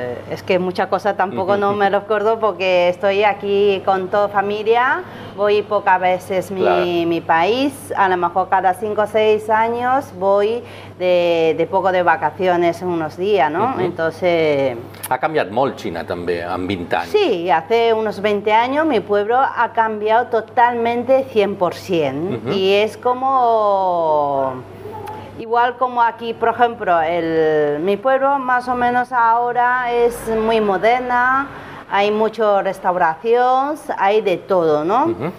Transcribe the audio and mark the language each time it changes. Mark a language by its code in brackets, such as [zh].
[es] Es que muchas cosas tampoco no me lo acuerdo porque estoy aquí con toda familia, voy pocas veces mi país, a lo mejor cada 5 o 6 años voy de poco de vacaciones unos días, ¿no? Entonces... [ca] Ha canviat molt Xina també, en 20 anys. [es] Sí, hace unos 20 años mi pueblo ha cambiado totalmente 100%. Y es como... Igual como aquí, por ejemplo, mi pueblo más o menos ahora es muy moderna, hay mucha restauración, hay de todo, ¿no?